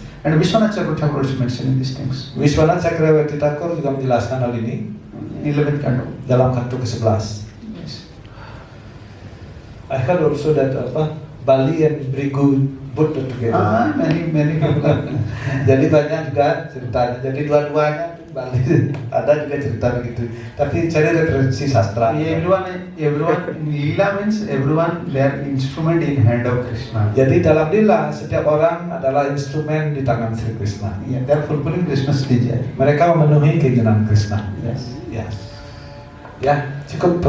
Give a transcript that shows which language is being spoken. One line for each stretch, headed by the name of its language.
English: And Vishwanath Chakravarti Thakur is mentioning these things.
Indonesian: Vishwanath Chakravarti Thakur juga menjelaskan hal ini
English: 11th canto.
Indonesian: dalam kanto ke-11.
English: Yes. I heard also that Bali and Brigu Buddha together. Many people.
Indonesian: Jadi banyak juga ceritanya. Jadi dua-duanya Bali ada juga cerita begitu. Tapi cari referensi sastra.
English: Everyone Lila means everyone their instrument in hand of Krishna.
Indonesian: Jadi dalam lila setiap orang adalah instrumen di tangan Sri Krishna.
English: Yeah, they are fulfilling Krishna's desire.
Indonesian: Mereka memenuhi keinginan Krishna.
English: Yes.
Indonesian: Ya. Ya, cukup.